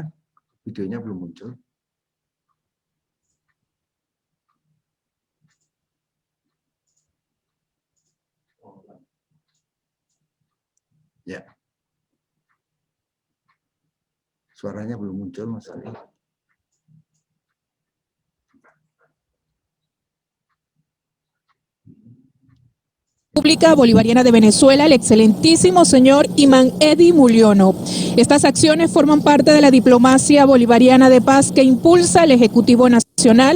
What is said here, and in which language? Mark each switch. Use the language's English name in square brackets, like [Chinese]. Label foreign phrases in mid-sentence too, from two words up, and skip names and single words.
[Indonesian] Videonya belum muncul. Ya. Suaranya belum muncul, Mas Ali. [Spanish] República Bolivariana de Venezuela, el excelentísimo señor Imán Edy Mulyono. Estas acciones forman parte de la diplomacia bolivariana de paz que impulsa el Ejecutivo Nacional.